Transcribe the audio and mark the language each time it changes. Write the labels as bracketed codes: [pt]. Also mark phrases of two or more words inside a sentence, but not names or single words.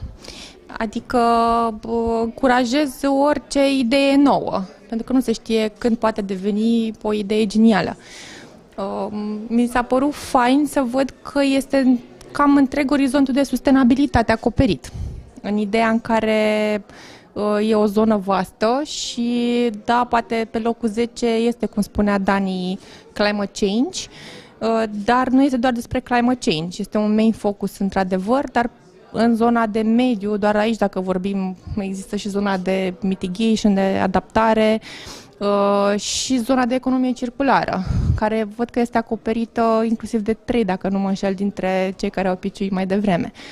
[ro] Adică încurajez orice idee nouă, pentru că nu se știe când poate deveni o idee genială. Mi s-a părut fain să văd că este cam întreg orizontul de sustenabilitate acoperit, în ideea în care e o zonă vastă și, da, poate pe locul 10 este, cum spunea Dani, [en] climate change, [ro] dar nu este doar despre [en] climate change, [ro] este un [en] main focus [ro] într-adevăr, dar în zona de mediu, doar aici dacă vorbim, există și zona de mitigation, de adaptare și zona de economie circulară, care văd că este acoperită inclusiv de 3, dacă nu mă înșel, dintre cei care au piciuit mai devreme.